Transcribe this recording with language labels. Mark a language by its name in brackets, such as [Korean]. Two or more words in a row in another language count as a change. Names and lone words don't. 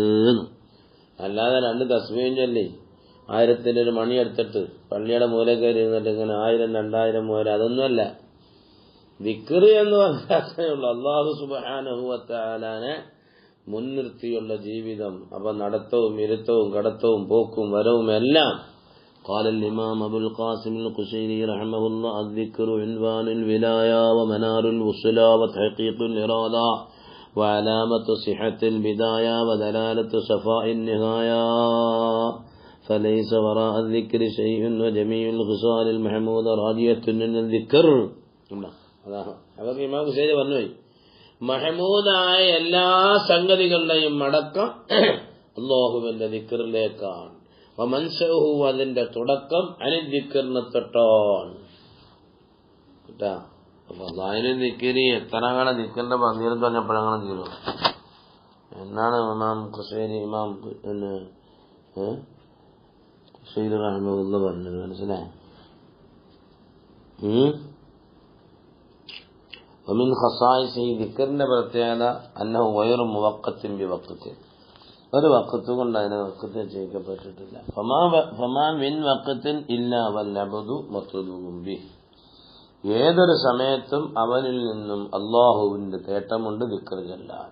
[Malayalam] അല്ലാതെ 2 തസ്ബീഹും ചൊല്ലി 1000-ന്റെ ഒരു മണി എടുത്തിട്ട് പള്ളിയുടെ മൂല കയറി ഇരുന്നിട്ട് ഇങ്ങനെ 1000, 2000 മൂല, അതൊന്നുമല്ല ദിക്ർ എന്ന് പറഞ്ഞാൽ. [Arabic] الله سبحانه وتعالى [Malayalam] മുൻനിർത്തിയുള്ള ജീവിതം. അപ്പൊ നടത്തവും ഇരുത്തവും കടത്തവും പോക്കും വരവും എല്ലാം. [Arabic] قال الإمام أبو القاسم القشيري رحمه الله: الذكر عنوان الولاية ومنار الوصلة وتحقيق الإرادة وعلامة صحة البداية ودلالة صفاء النهاية فليس وراء الذكر شيء وجميع الخصال المحمودة راجية من الذكر. [Malayalam] അതൊക്കെ ഇമാം ഹുസൈൻ പറഞ്ഞു, മഹമൂദായ എല്ലാ സംഗതികളുടെയും മടക്കം അല്ലാഹുവിന്റെ ദിക്റിലേക്കാണ്. വമൻസഹു, അതിന്റെ തുടക്കം അനിൽ ദിക്റിനെ തൊട്ടാണ്. കേട്ടാ? അപ്പൊ അല്ലാഹുവിന്റെ ദിക്രി എത്ര കാലം ദിക്റിന്റെ പന്തീരം പറഞ്ഞപ്പോഴങ്ങനെ തീരും എന്നാണ് ഇമാം ഹുസൈൻ ഇമാം ഹുസൈൻ റഹ്മത്തുള്ളാഹി പറഞ്ഞത്. മനസ്സിലായോ? [Arabic] ومن خصائصه [Malayalam] ദിക്റിന്റെ പ്രത്യേകത [Arabic] أنه غير موقت بوقت. [Malayalam] ഒരു വഖത്ത് കൊണ്ട് അതിനെ വഖത്ത് ചെയ്യിക്കപ്പെട്ടിട്ടില്ല. [Arabic] فما من وقت إلا والعبد مطلوب به. [Malayalam] ഏതൊരു സമയത്തും അവനിൽ നിന്നും അല്ലാഹുവിന്റെ തേട്ടമുണ്ട് ദിക്ർ ചൊല്ലാൻ.